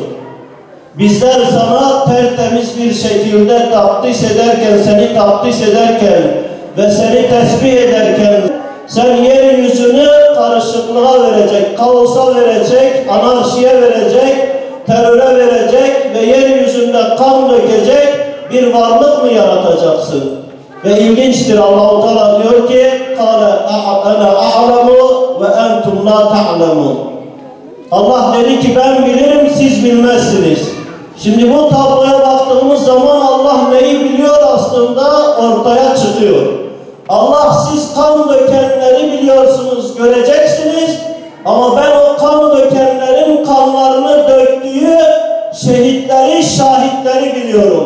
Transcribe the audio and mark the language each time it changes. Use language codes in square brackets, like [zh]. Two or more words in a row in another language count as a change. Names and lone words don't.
[tr] Bizler sana tertemiz bir şekilde seni takdis ederken ve seni tesbih ederken sen yeryüzünü karışıklığa verecek, kaosa verecek, anarşiye verecek, teröre verecek ve yeryüzünde kan dökecek bir varlık mı yaratacaksın? Ve ilginçtir, Allah-u Teala diyor ki [ar] قَالَ اَنَا أَعْلَمُ وَاَنْتُمْ لَا تَعْلَمُونَ. [tr] Allah dedi ki ben bilirim, siz bilmezsiniz. Şimdi bu tabloya baktığımız zaman Allah neyi biliyor aslında ortaya çıkıyor. Allah siz kan dökenleri biliyorsunuz, göreceksiniz. Ama ben o kan dökenlerin kanlarını döktüğü şehitleri, şahitleri biliyorum.